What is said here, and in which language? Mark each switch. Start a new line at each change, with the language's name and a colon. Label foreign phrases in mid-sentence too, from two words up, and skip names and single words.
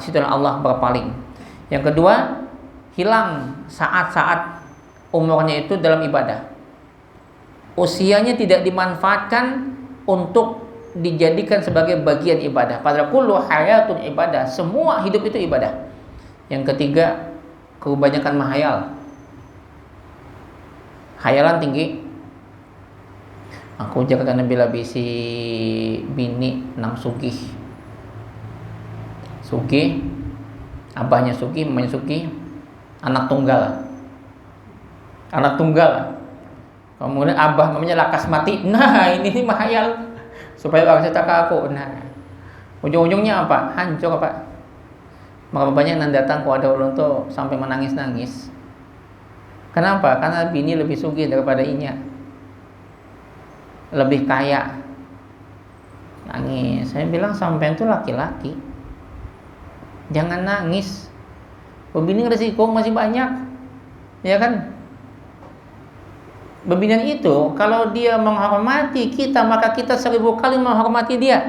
Indonesian: Disitulah Allah berpaling. Yang kedua, hilang saat-saat umurnya itu dalam ibadah. Usianya tidak dimanfaatkan untuk dijadikan sebagai bagian ibadah. Padahal
Arabic: كل حياة عبادة.
Indonesian: Semua hidup itu ibadah. Yang ketiga, kebanyakan menghayal. Hayalan tinggi.
Banjar: Aku jaga bila bisi bini nang sugih. Sugih, abahnya sugih, mamanya sugih, anak tunggal. Anak tunggal.
Indonesian: Kemudian abah mamanya lakas mati. Nah, ini menghayal supaya orang cerita ke aku. Nah, ujung-ujungnya apa? Hancur apa? Maka banyak yang datang kepada ulun tuh sampai menangis-nangis. Kenapa? Karena bini lebih sugih daripada inya, lebih kaya. Nangis. Saya bilang sampean tuh laki-laki, jangan nangis. Bebini resiko masih banyak, ya kan? Bebinian itu kalau dia menghormati kita, maka kita 1000 kali menghormati dia.